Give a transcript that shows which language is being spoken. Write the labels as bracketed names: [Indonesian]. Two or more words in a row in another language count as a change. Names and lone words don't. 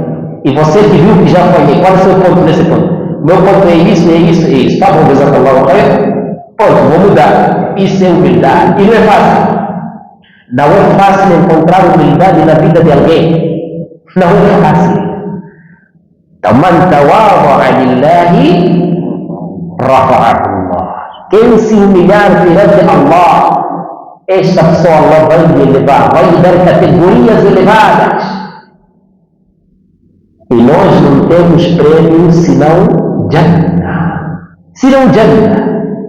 [Portuguese] E você que viu que já falhei, qual é o seu ponto nesse ponto? Meu ponto é isso, é isso, é isso. Tá bom, exatamente. Pronto, vou mudar. Isso é humildade. E não é fácil. Não é fácil encontrar humildade na vida de alguém. Não é fácil. Então, [Arabic] من تواضع لله رفعه الله. [Portuguese] Quem se humilhar perante Allah, esta pessoa Allah vai lhe elevar, vai lhe dar categorias elevadas. E nós não temos prêmio senão Jannah. Senão Jannah.